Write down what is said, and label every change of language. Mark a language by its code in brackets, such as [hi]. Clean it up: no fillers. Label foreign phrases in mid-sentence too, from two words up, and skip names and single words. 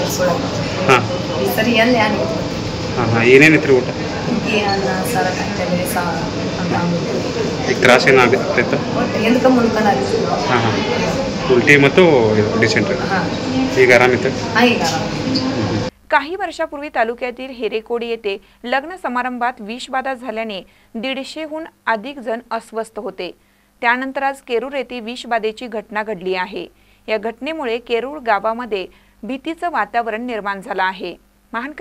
[kn] ಹಾಂ। ಈ ಸರಿ ಎಲ್ಲಿ ಏನಿತ್ತು? ಹಾಂ ಹಾಂ, ಏನೇನಿತ್ತು ಊಟ? ಹುಗ್ಗಿ, ಅನ್ನ ಸಾರು, ಕಟ್ಟಲೆ ಸಾರು ಅಂತ ಅಂದ್ಬಿಟ್ಟು ಈಗ ತ್ರಾಸ ಏನಾಗ್ತಿತ್ತು? ಒಟ್ಟು ಎಂದಕ್ಕೆ ಮುನ್ಕೊಂಡು ಹಾಂ ಹಾಂ, ಉಲ್ಟಿ ಮತ್ತು ಡಿಸೆಂಟ್ರಿ। ಹಾಂ, ಈಗ ಆರಾಮಿತ್ತು? ಹಾಂ, ಈಗ ಆರಾಮ। [mr] काही वर्षापूर्वी तालुक्यातील हेरेकोडी येथे लग्न समारंभात विषबाधा झाल्याने 150हून अधिक जण अस्वस्थ होते। त्यानंतर आज केरूर येथे विषबाधेची घटना घडली आहे। या घटनेमुळे केरूर गावामध्ये भीतीचं वातावरण निर्माण झालं आहे।